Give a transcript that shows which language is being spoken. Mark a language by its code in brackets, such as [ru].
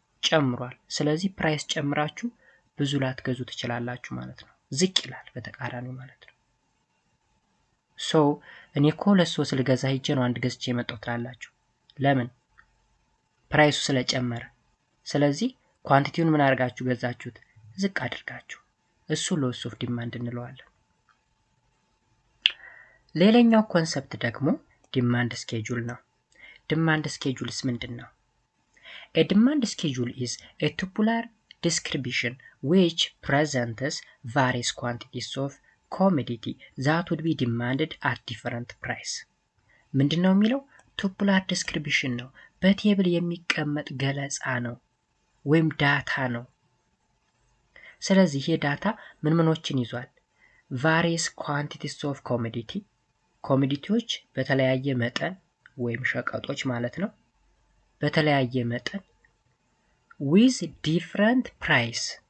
[am] ጨምሯል። ስለዚህ ፕራይስ ጨምራችሁ ብዙ ላትገዙ ትችላላችሁ ማለት ነው። ዝቅ ይላል በተቃራኒው ማለት ነው። ሶ እኔ እኮ 2 3 ልገዛ ሄጄ ነው አንድ ገዝቼ የመጣው ትላላችሁ። ለምን? ፕራይሱ ስለጨመረ። ስለዚህ ኳንቲቲውን ምን አድርጋችሁ ገዛችሁት? ዝቅ አድርጋችሁ። እሱ ሎስ ኦፍ ዲማንድ እንለዋለን። ሌላኛው ኮንሰፕት ደግሞ ዲማንድ ስኬጁል ነው። ዲማንድ ስኬጁልስ ምንድን ነው? [en] A demand schedule is a tubular description which presents various quantities of commodity that would be demanded at different price. [am] ምንድን ነው የሚለው? ቱቡላር ዲስክሪፕሽን ነው። በቴብል የሚቀመጥ ገለጻ ነው ወይም ዳታ ነው። ስለዚህ ይሄ ዳታ ምን ምኖችን ይዟል? [en] various quantities of commodity [am] ኮሞዲቲዎች በተለያየ መጠን ወይም ሸቀጦች ማለት ነው በተለያየ መጠን [en] with different price